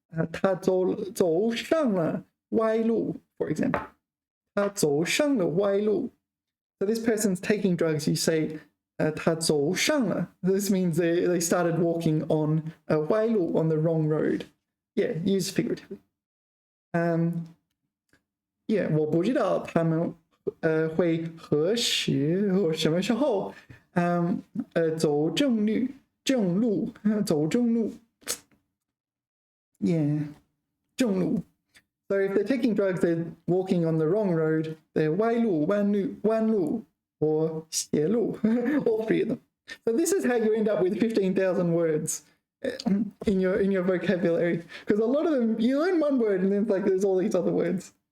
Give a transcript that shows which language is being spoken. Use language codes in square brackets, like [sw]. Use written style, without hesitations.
[zh] 他走上了歪路, [en] for example. [zh] 他走上了歪路. [en] So this person's taking drugs, you say [zh] 他走上了. [en] This means they started walking on a 歪路, on the wrong road. Yeah, used figuratively. [zh] Yeah, 我不知道他们会何时或什么时候走正路 走正路 Yeah, 正路. [en] So if they're taking drugs, they're walking on the wrong road. They're 歪路 弯路 or 斜路 all three of them. So this is how you end up with 15,000 words in your vocabulary, because a lot of them you learn one word and then it's like there's all these other words.